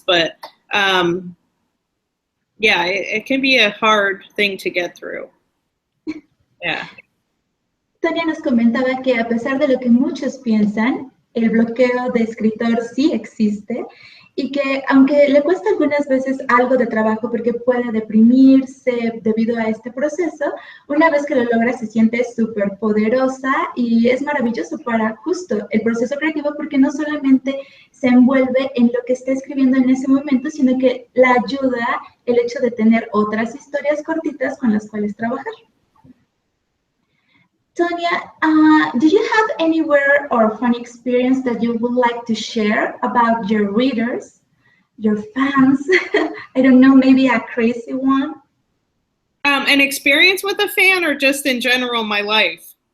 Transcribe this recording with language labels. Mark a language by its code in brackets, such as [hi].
[en] But yeah, it can be a hard thing to get through. Yeah. [es] Tonya nos comentaba que a pesar de lo que muchos piensan, el bloqueo de escritor sí existe y que aunque le cuesta algunas veces algo de trabajo porque puede deprimirse debido a este proceso, una vez que lo logra se siente súper poderosa y es maravilloso para justo el proceso creativo porque no solamente se envuelve en lo que está escribiendo en ese momento, sino que la ayuda el hecho de tener otras historias cortitas con las cuales trabajar. [en] Tonya, do you have anywhere or fun experience that you would like to share about your readers, your fans? I don't know, maybe a crazy one? An experience with a fan or just in general my life?